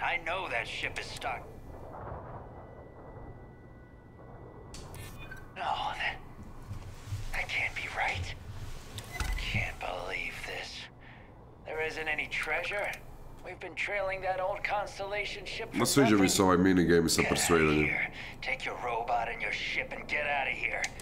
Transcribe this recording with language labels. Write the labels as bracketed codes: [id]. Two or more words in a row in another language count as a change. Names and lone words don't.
[en] I know that ship is stuck. No, that can't be right. Can't believe this. There isn't any treasure. We've been trailing that old constellation ship for [hr] Ma sviđa mi se ovaj minigame sa persuadanjem. [en] Take your robot and your ship and get out of here.